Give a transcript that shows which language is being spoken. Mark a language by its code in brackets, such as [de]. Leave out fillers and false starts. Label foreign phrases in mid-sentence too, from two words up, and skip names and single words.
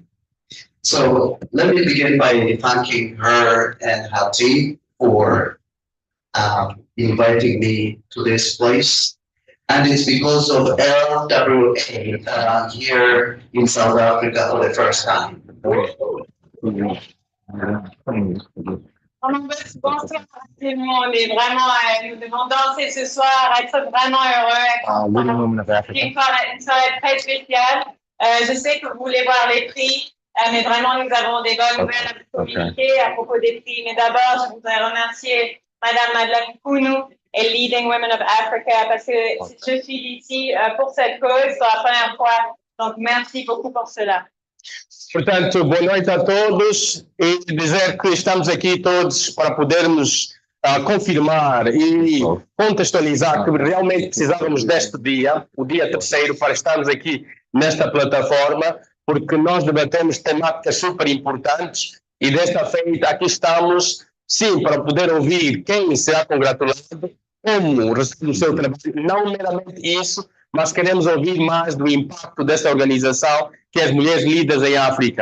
[en] So let me begin by thanking her and her team for inviting me to this place. And it's because of LWA that I'm here in South Africa for the first time. [fr] Bonsoir à tout le monde et vraiment, nous devons danser ce soir, être vraiment heureux, une soirée très spéciale. Je sais que vous voulez voir les prix, mais vraiment, nous avons des bonnes nouvelles à vous communiquer à propos des prix. Mais d'abord, je voudrais remercier Madame Madeleine Kounou et Leading Women of Africa parce que je suis ici pour cette cause, c'est la première fois. Donc, merci beaucoup pour cela. [pt] Portanto, boa noite a todos e dizer que estamos aqui todos para podermos confirmar e contextualizar que realmente precisávamos deste dia, o dia 3º, para estarmos aqui nesta plataforma, porque nós debatemos temáticas super importantes e desta feita aqui estamos, sim, para poder ouvir quem será congratulado, como recebe o seu trabalho, não meramente isso, mas queremos ouvir mais do impacto dessa organização, que é as Mulheres Líderes em África.